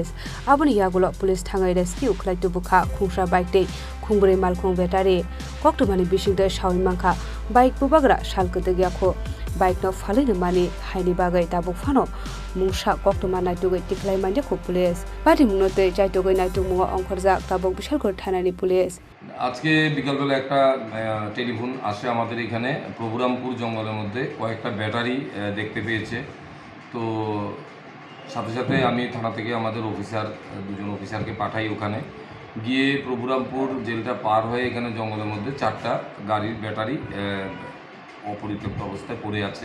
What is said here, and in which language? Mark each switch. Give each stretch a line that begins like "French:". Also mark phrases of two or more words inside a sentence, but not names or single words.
Kok Borok: आबुनि यागुलो पुलिस थाङै रेस्किउ ख्लाइतो बुखा खुंसा बाइकते खुंब्रै मालखुं बेटारि कोक्टमानि बिसिंदे सावै मांखा बाइक बुबाग्रा सालकते ग्याखो बाइक न फालिनो मानि हाइनि बागै दाबुक फानो मुंसा कोक्टमा नाइटुगै टिक्लाइ माइदेखो
English: police party
Kok Borok: मुंनते चाइटुगै नाइटुमुंग अंखरजाक दाबुक बिशालगढ़ थानानि पुलिस।
Bangla: আজকে বিকালবেলা একটা টেলিফোন আসে আমাদের এখানে প্রভুরামপুর জঙ্গলের মধ্যে কয়েকটা ব্যাটারি দেখতে পেয়েছে। তো সাথে সাথে আমি থানা থেকে আমাদের অফিসার দুজন অফিসারকে পাঠাই, ওখানে গিয়ে প্রভুরামপুর জেলটা পার হয়ে এখানে জঙ্গলের মধ্যে 4টা গাড়ির ব্যাটারি অপরিত্যক্ত অবস্থায় পড়ে আছে।